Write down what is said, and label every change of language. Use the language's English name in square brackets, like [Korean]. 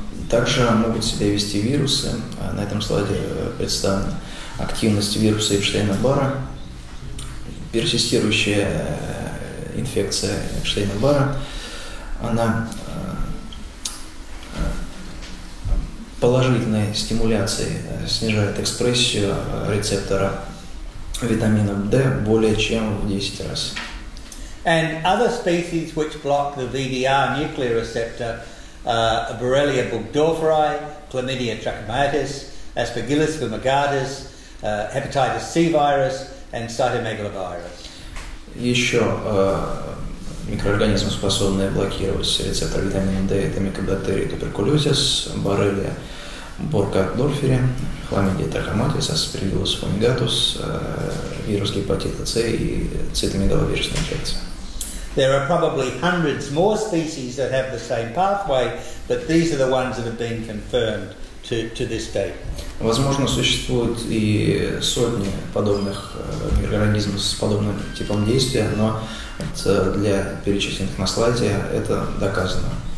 [Russian] Также могут себя вести вирусы. На этом слайде представлена активность вируса Эпштейна-Барра. Персистирующая инфекция Эпштейна-Барра, она положительной стимуляцией снижает экспрессию рецептора витамина D более чем в 10 раз. [English] And other species which block the VDR nuclear receptor are Borrelia burgdorferi, Chlamydia trachomatis, Aspergillus fumigatus, hepatitis C virus, and cytomegalovirus. [Russian] Еще микроорганизмы, способные блокировать рецептор витамина D, это микобактерии туберкулезис, Borrelia burgdorferi, Chlamydia trachomatis, Aspergillus fumigatus, вирус гепатита С и цитомегаловирусная инфекция. [English] There are probably hundreds more species that have the same pathway, but these are the ones that have been confirmed to this day. [Russian] Возможно, существует и сотни подобных микроорганизмов с подобным типом действия, но для перечисленных на слайде это доказано.